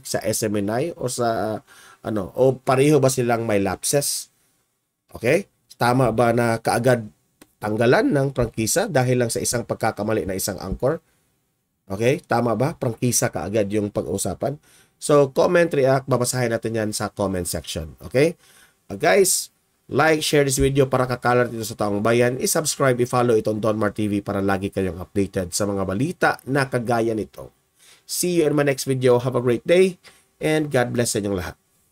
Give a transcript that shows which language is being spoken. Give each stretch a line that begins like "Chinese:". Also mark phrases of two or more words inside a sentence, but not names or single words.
Filipino: Sa SMNI o sa o pareho ba silang may lapses? Okay? Tama ba na kaagad tanggalan ng prangkisa dahil lang sa isang pagkakamali na isang anchor? Okay? Tama ba? Prangkisa kaagad yung pag-usapan? So,
English: comment, react,
Filipino: babasahin natin yan sa comment section. Okay? Guys,
English: like, share this video
Filipino: para kakalat dito sa taong bayan. I-subscribe, i-follow itong Donmar TV para lagi kayong updated sa mga balita na kagaya nito.
English: See you in my next video. Have a great day and God bless
Filipino: sa inyong lahat.